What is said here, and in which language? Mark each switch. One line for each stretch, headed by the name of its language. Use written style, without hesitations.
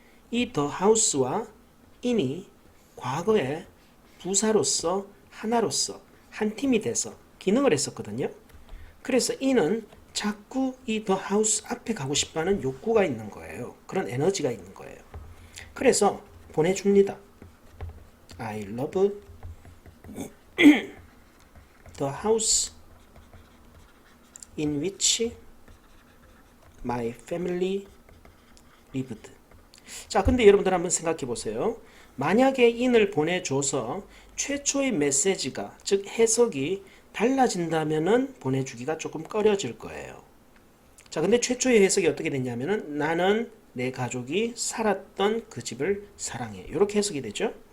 Korean: 이 the house와 in이 과거에 부사로서 하나로서 한 팀이 돼서 기능을 했었거든요. 그래서 in은 자꾸 이 the house 앞에 가고 싶다는 욕구가 있는 거예요. 그런 에너지가 있는 거예요. 그래서 보내줍니다.
English: I love the house in which my family lived.
Korean: 자, 근데 여러분들 한번 생각해 보세요. 만약에 in을 보내줘서 최초의 메시지가, 즉 해석이 달라진다면은 보내주기가 조금 꺼려질 거예요. 자, 근데 최초의 해석이 어떻게 됐냐면은 나는 내 가족이 살았던 그 집을 사랑해. 이렇게 해석이 되죠.